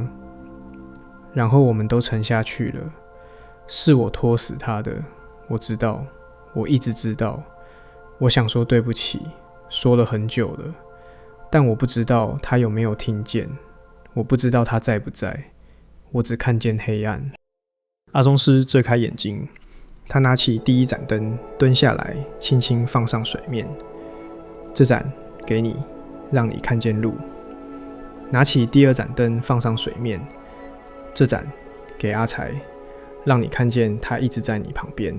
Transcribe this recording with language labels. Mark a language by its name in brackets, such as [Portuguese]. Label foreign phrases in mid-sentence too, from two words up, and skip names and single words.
[Chinese] 然後我們都沉下去了。是我拖死他的，我知道，我一直知道。我想說對不起，說了很久了，但我不知道他有沒有聽見，我不知道他在不在，我只看見黑暗。阿宗師睜開眼睛，他拿起第一盞燈，蹲下來，輕輕放上水面。這盞給你，讓你看見路。拿起第二盞燈，放上水面。這盞給阿財，讓你看見他一直在你旁邊。